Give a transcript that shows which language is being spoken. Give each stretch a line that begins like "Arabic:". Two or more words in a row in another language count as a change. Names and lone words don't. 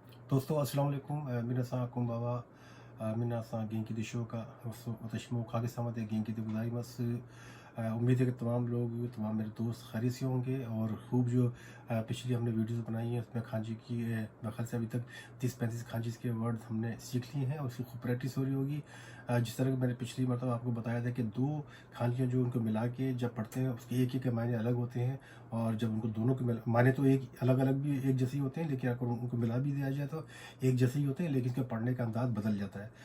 Hindi: दोस्तों
Arabic: السلام عليكم
Japanese: 皆さんこんばんは皆さん元気でしょうか私もお陰様で元気でございます
Hindi: उम्मीद है कि तमाम लोग तमाम मेरे दोस्त खैरियत से होंगे और खूब जो पिछली हमने वीडियोस बनाई हैं उसमें खांची की मेरे ख्याल से अभी तक 30-35 खांची के वर्ड हमने सीख लिए हैं और उसकी खूब प्रैक्टिस हो रही होगी। जिस तरह कि मैंने पिछली मरतबा आपको बताया था कि दो खांचियाँ जो उनको मिला के जब पढ़ते हैं उसके एक के मायने अलग होते हैं और जब उनको दोनों के मायने तो एक अलग अलग भी एक जैसे ही होते हैं, लेकिन अगर उनको मिला भी दिया जाए तो एक जैसे ही होते हैं, लेकिन इसका पढ़ने का अंदाज बदल जाता है।